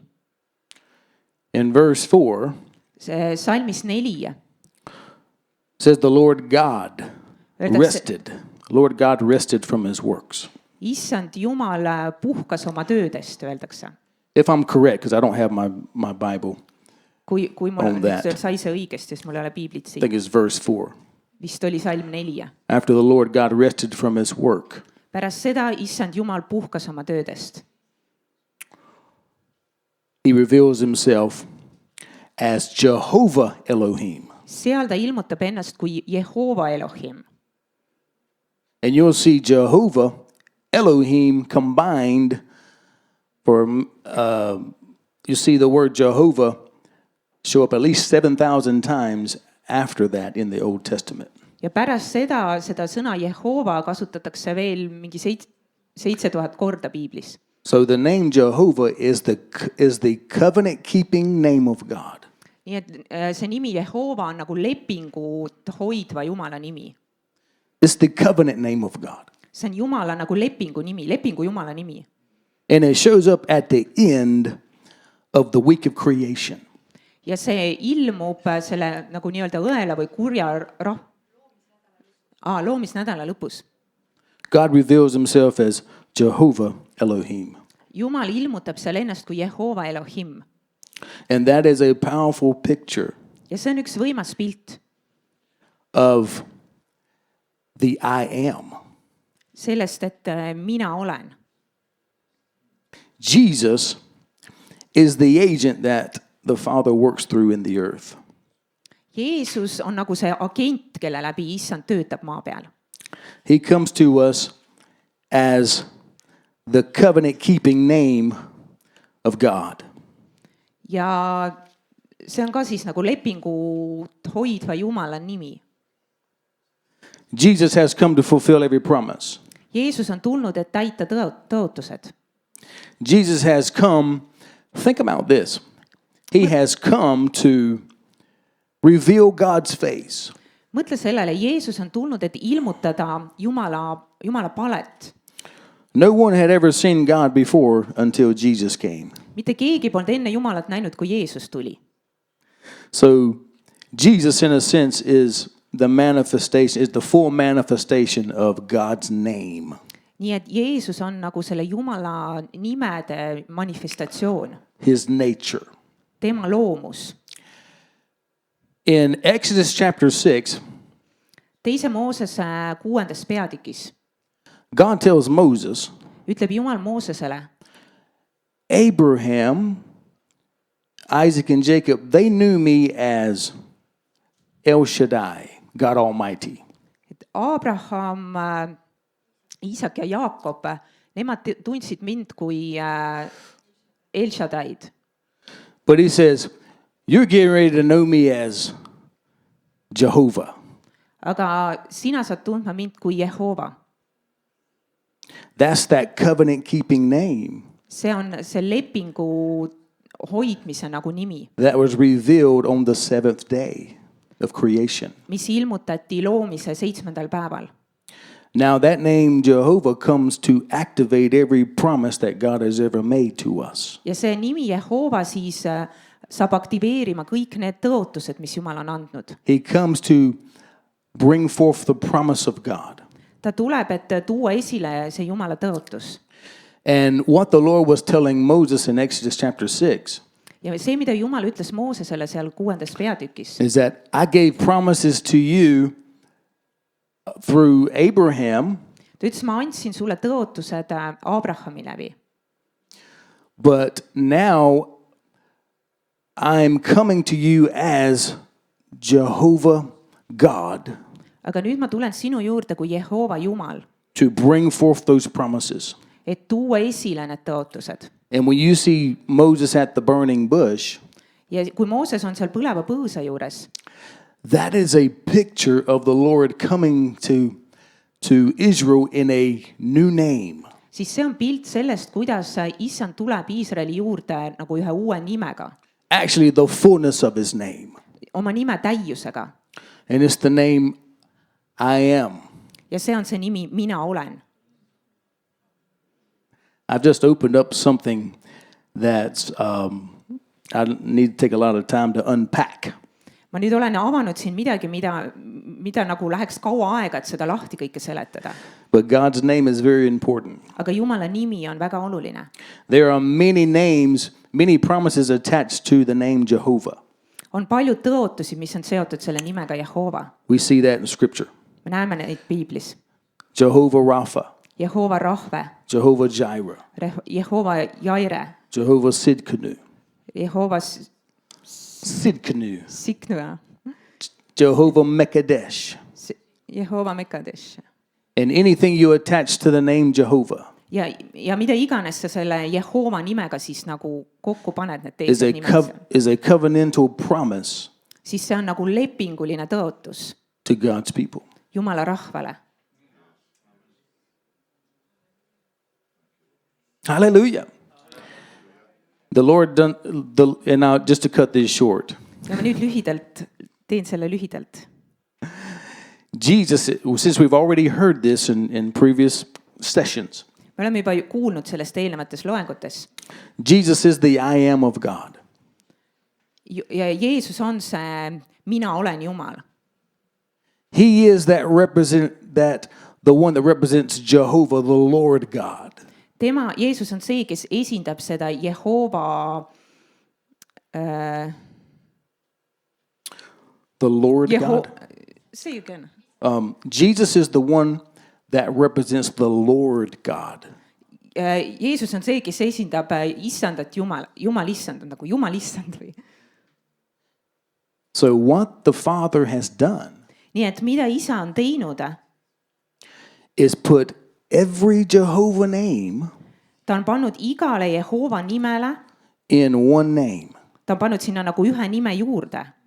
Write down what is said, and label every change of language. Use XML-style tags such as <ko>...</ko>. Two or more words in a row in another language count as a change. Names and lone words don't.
<en>In verse 4,</en> <et>See salmis 4</et> <en>says the Lord God</en> <et>Öeldakse-</et> <en>rested. Lord God rested from his works.</en> <et>issand Jumal puhkas oma töödest, öeldakse.</et> <en>If I'm correct, because I don't have my Bible,</en> <et>Kui mul</et> <en>On that.</en> <et>sai see õigesti, sest mul ei ole piiblit</et> <en>I</en> <et>siin.</et> <en>think it's verse 4.</en> <et>Vist oli salm 4.</et> <en>After the Lord God rested from his work,</en> <et>Pärast seda issand Jumal puhkas oma töödest.</et> <en>he reveals himself as Jehovah Elohim.</en> <et>Seal ta ilmutab ennast kui Jehova Elohim.</et> <en>And you'll see Jehovah Elohim combined for, you see the word Jehovah show up at least 7,000 times after that in the Old Testament.</en> <et>Ja pärast seda sõna Jehova kasutatakse veel mingi 7000 korda piiblis.</et> <en>So the name Jehovah is the covenant-keeping name of God.</en> <et>Nii et see nimi Jehova on nagu lepingut hoidva Jumala nimi.</et> <en>It's the covenant name of God.</en> <et>See on Jumala nagu lepingu nimi, lepingu Jumala nimi.</et> <en>And it shows up at the end of the week of creation.</en> <et>Ja see ilmub selle nagu nii-öelda õela või kurja loomisnädala lõpus.</et> <en>God reveals himself as Jehovah Elohim.</en> <et>Jumal ilmutab seal ennast kui Jehova Elohim.</et> <en>And that is a powerful picture</en> <et>Ja see on üks võimas pilt</et> <en>of the I am.</en> <et>sellest, et mina olen.</et> <en>Jesus is the agent that the Father works through in the earth.</en> <et>Jeesus on nagu see agent, kelle läbi issand töötab maa peal.</et> <en>He comes to us as the covenant-keeping name of God.</en> <et>Ja see on ka siis nagu lepingut hoidva Jumala nimi.</et> <en>Jesus has come to fulfill every promise. Jeesus on tulnud, et täita tõotused. Jesus has come, think about this. He has come to reveal God's face.</en> <et>Mõtle sellele, Jeesus on tulnud, et ilmutada Jumala palet.</et> <en>No one had ever seen God before until Jesus came.</en> <et>Mitte keegi polnud enne Jumalat näinud, kui Jeesus tuli.</et> <en>So Jesus, in a sense, is the full manifestation of God's name.</en> <et>Nii et Jeesus on nagu selle Jumala nimede manifestatsioon,</et> <en>His nature.</en> <et>tema loomus.</et> <en>In Exodus chapter 6,</en> <et>Teise Moosese 6. peatükis</et> <en>God tells Moses,</en> <et>ütleb Jumal Moosesele,</et> <en>Abraham, Isaac, and Jacob, they knew me as El Shaddai, God Almighty.</en> <et>et Abraham, Iisak ja Jaakob, nemad tundsid mind kui El Shaddai'd.</et> <en>But he says, you're getting ready to know me as Jehovah.</en> <et>Aga sina saad tundma mind kui Jehova.</et> <en>That's that covenant-keeping name</en> <et>See on see lepingu hoidmise nagu nimi,</et> <en>that was revealed on the 7th day of creation.</en> <et>mis ilmutati loomise 7. päeval.</et> <en>Now that name Jehovah comes to activate every promise that God has ever made to us.</en> <et>Ja see nimi Jehova siis saab aktiveerima kõik need tõotused, mis Jumal on andnud.</et> <en>He comes to bring forth the promise of God.</en> <et>Ta tuleb, et tuua esile see Jumala tõotus.</et> <en>And what the Lord was telling Moses in Exodus chapter 6</en> <et>Ja see, mida Jumal ütles Moosesele seal 6. peatükis,</et> <en>is that I gave promises to you through Abraham,</en> <et>ta ütles, ma andsin sulle tõotused Abrahami läbi.</et> <en>but now I'm coming to you as Jehovah God</en> <et>Aga nüüd ma tulen sinu juurde kui Jehova Jumal,</et> <en>to bring forth those promises.</en> <et>et tuua esile need tõotused.</et> <en>And when you see Moses at the burning bush,</en> <et>ja kui Mooses on seal põleva põõsa juures,</et> <en>that is a picture of the Lord coming to Israel in a new name.</en> <et>siis see on pilt sellest, kuidas issand tuleb Iisraeli juurde nagu ühe uue nimega,</et> <en>Actually, the fullness of his name.</en> <et>oma nime täiusega.</et> <en>And it's the name I am.</en> <et>ja see on see nimi, mina olen.</et> <en>I've just opened up something that's, I need to take a lot of time to unpack.</en> <et>ma nüüd olen avanud siin midagi, mida nagu läheks kaua aega, et seda lahti kõike seletada.</et> <en>But God's name is very important.</en> <et>aga Jumala nimi on väga oluline.</et> <en>There are many names, many promises attached to the name Jehovah.</en> <et>on palju tõotusi, mis on seotud selle nimega Jehova.</et> <en>We see that in Scripture.</en> <et>me näeme neid piiblis.</et> <en>Jehovah Rapha,</en> <et>Jehova Rahve,</et> <en>Jehovah Jireh,</en> <et>Jehova Jaire,</et> <en>Jehovah Sidkenu,</en> <et>Jehova Sidkenu, Siknua,</et> <en>Jehovah Mekadesh.</en> <et>Jehova Mekadesh.</et> <en>And anything you attach to the name Jehovah</en> <et>ja mida iganes sa selle Jehova nimega siis nagu kokku paned need</et> <en>is</en> <et>teised nimed,</et> <en>is a covenantal promise</en> <et>siis see on nagu lepinguline tõotus</et> <en>to God's people.</en> <et>Jumala rahvale.</et> <en>Hallelujah. The Lord done and now just to cut this short.</en> <et>ja ma nüüd teen selle lühidalt.</et> <en>Jesus, since we've already heard this in previous sessions,</en> <et>me oleme juba kuulnud sellest eelnevates loengutes.</et> <en>Jesus is the I am of God.</en> <et>ja Jeesus on see mina olen Jumal.</et> <en>He is the one that represents Jehovah, the Lord God.</en> <et>Jeesus on see, kes esindab seda Jehova</et> <en>The Lord God. Say again. Jesus is the one that represents the Lord God.</en> <et>Jeesus on see, kes esindab issandat Jumal issand on nagu Jumal issand või.</et> <en>So what the Father has done</en> <et>nii et mida isa on teinud,</et> <en>is put every Jehovah name</en> <et>ta on pannud igale Jehova nimele,</et> <en>in one name.</en> <et>ta on pannud sinna nagu ühe nime juurde.</et>